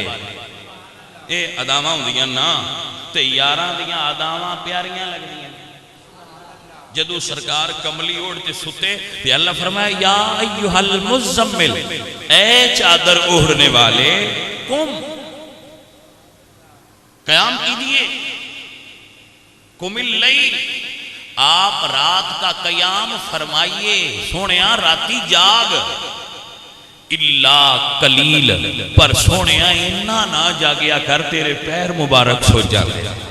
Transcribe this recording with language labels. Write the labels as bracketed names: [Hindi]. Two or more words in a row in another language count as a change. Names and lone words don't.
[Punjabi] اے ادامہ ہوں دیاں نا تے یاراں دیاں ادامہ پیاریاں لگ دیاں. جدو سرکار کملی اوڑھتے ستے تے اللہ فرمایا [Arabic] یا ایہا المزمل [Urdu] اے چادر اوڑھنے والے قم، قیام کیجئے. [Arabic] قم اللیل، [Urdu] آپ رات کا قیام فرمائیے. [Punjabi] سونیا راتی جاگ، [Arabic] اللہ قلیل، [Punjabi] پر سونیا انہا نہ جاگیا کر تیرے پیر مبارک سو جاگے.